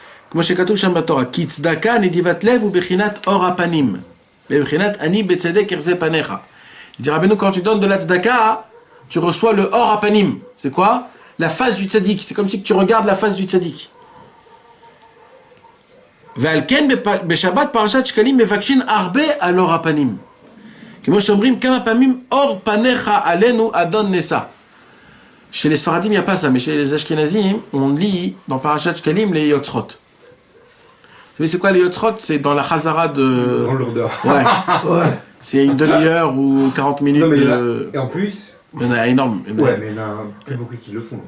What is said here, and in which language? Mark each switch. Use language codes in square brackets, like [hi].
[he] כמו שכתוב שם בתורה, כי צדקה נדיבת לב ובחינת אור הפנים, ובחינת אני בצדק יחזה פניך. [fr] Il dit Rabbeinu, quand tu donnes de la tzedaka, tu reçois le or apanim. C'est quoi? La face du tzaddik. C'est comme si tu regardes la face du tzaddik. [he] ועל כן בשבת פרשת שקלים מבקשים הרבה על אור הפנים. כמו שאומרים כמה פעמים אור פניך עלינו אדון נשא. [fr] Chez les Sfaradim, il n'y a pas ça, mais chez les Ashkenazim, on lit dans Parashat Shkalim les Yotzrot. Vous savez c'est quoi les Yotzrot? C'est dans la Chazara de... Grand lourdeur. Ouais. C'est une demi-heure ou 40 minutes. Non, mais de... Et en plus... Il y en a énorme. Ouais, mais il y en a plus beaucoup qui le font.